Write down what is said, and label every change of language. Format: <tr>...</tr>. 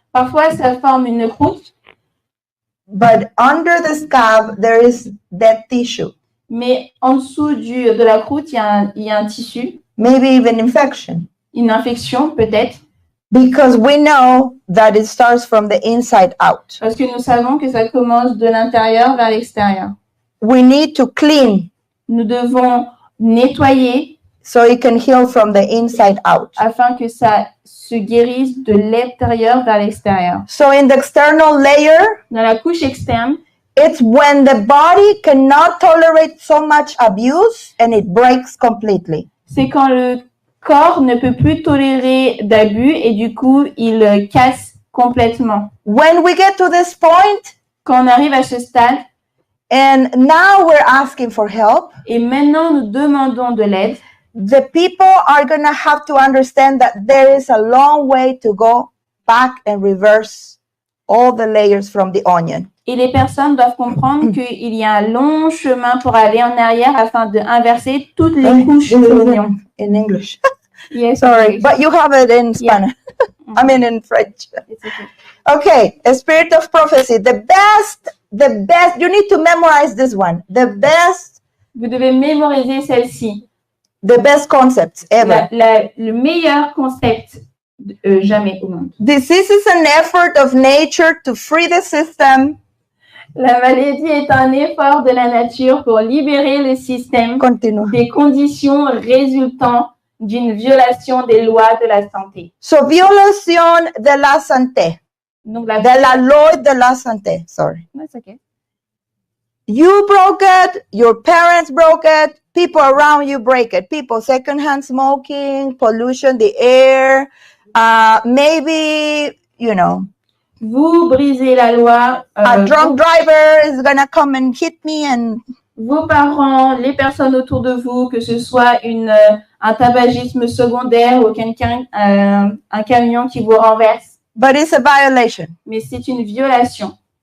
<fr>Parfois, ça forme une croûte,</fr> <en>But under the scab, there is dead tissue,</en> <fr>mais en dessous de la croûte, il y a un tissu,</fr> <en>maybe even infection,</en> <fr>une infection peut-être,</fr> <en>because we know that it starts from the inside out.</en> <fr>parce que nous savons que ça commence de l'intérieur vers l'extérieur.</fr> <en>We need to clean</en> <fr>Nous devons nettoyer</fr> <en>so it can heal from the inside out.</en> <fr>afin que ça se guérisse de l'intérieur vers l'extérieur.</fr> <en>So in the external layer,</en> <fr>Dans la couche externe,</fr> <en>it's when the body cannot tolerate so much abuse and it breaks completely.</en> <fr>c'est quand le corps ne peut plus tolérer d'abus et du coup, il casse complètement.</fr> <en>When we get to this point,</en> <fr>Quand on arrive à ce stade,</fr> <en>and now we're asking for help,</en> <fr>et maintenant nous demandons de l'aide,</fr> <en>the people are going to have to understand that there is a long way to go back and reverse all the layers from the onion.</en> <fr>et les personnes doivent comprendre qu'il y a un long chemin pour aller en arrière afin d'inverser toutes les couches de l'oignon.</fr> <en>In English. Yes, Sorry, okay. but you have it in Spanish. I mean in French. It's okay. Okay, a spirit of prophecy. The best, you need to memorize this one. The best</en> <fr>Vous devez mémoriser celle-ci.</fr> <en>The best concepts ever.</en> <fr>Le meilleur concept jamais au monde.</fr> <en>Disease is an effort of nature to free the system.</en> <fr>La maladie est un effort de la nature pour libérer le système</fr> <en>Continue.</en> <fr>des conditions résultant d'une violation des lois de la santé.</fr> <es>So, violación de la santé.</es> <fr>Donc,</fr> <es>De la ley de la santé. Sorry.</es> <en>That's okay. You broke it. Your parents broke it. People around you break it. People secondhand smoking, pollution, the air. Maybe, you know,</en> <fr>Vous brisez la loi.</fr> <en>a drunk driver is gonna come and hit me and</en> <fr>Vos parents, les personnes autour de vous, que ce soit un tabagisme secondaire ou quelqu'un, un camion qui vous renverse,</fr> <en>but it's a violation.</en> <fr>mais c'est une violation.</fr>